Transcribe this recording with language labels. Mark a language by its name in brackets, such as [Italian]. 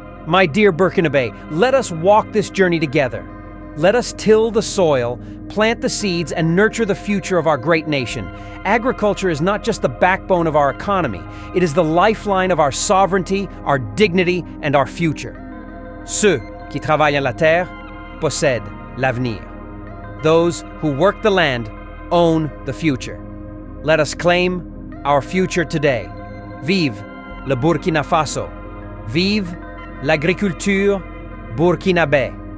[English] My dear Burkinabe, let us walk this journey together. Let us till the soil, plant the seeds, and nurture the future of our great nation. Agriculture is not just the backbone of our economy, it is the lifeline of our sovereignty, our dignity, and our future. [French] Ceux qui travaillent la terre possèdent l'avenir. [English] Those who work the land own the future. Let us claim our future today. [French] Vive le Burkina Faso. Vive l'agriculture burkinabé.